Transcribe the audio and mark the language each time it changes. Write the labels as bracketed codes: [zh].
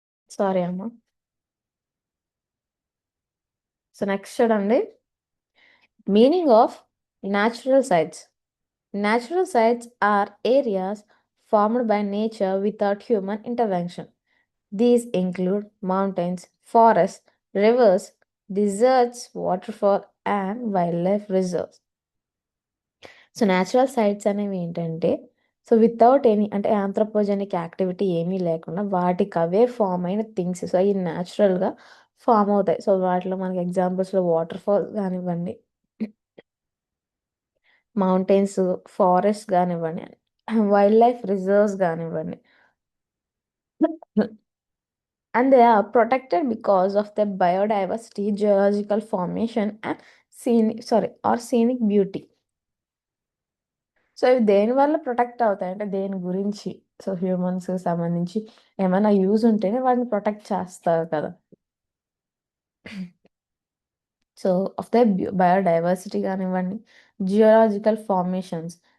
[te] Sorry అమ్మా. So next చూడండి, meaning of natural sites. [en] Natural sites are areas formed by nature without human intervention. These include mountains, forests, rivers, deserts, waterfall, and wildlife reserves. [te] So natural sites అనేవి ఏంటంటే, so [en] without any [te] అంటే anthropogenic activity ఏమీ లేకుండా వాటికి అవే form అయిన things. So అవి న్యాచురల్గా form అవుతాయి. సో వాటిలో మనకి ఎగ్జాంపుల్స్లో వాటర్ ఫాల్స్ కానివ్వండి, మౌంటైన్స్, ఫారెస్ట్ కానివ్వండి, వైల్డ్ లైఫ్ రిజర్వ్స్ కానివ్వండి. [en] And they are protected because of their biodiversity, geological formation, and scenic beauty. [te] So ఇవి దేని వల్ల ప్రొటెక్ట్ అవుతాయి అంటే దేని గురించి, సో హ్యూమన్స్ సంబంధించి ఏమైనా యూజ్ ఉంటేనే వాటిని ప్రొటెక్ట్ చేస్తారు కదా. సో ఆఫ్ ద బయోడైవర్సిటీ కానివ్వండి, జియోలాజికల్ ఫార్మేషన్స్.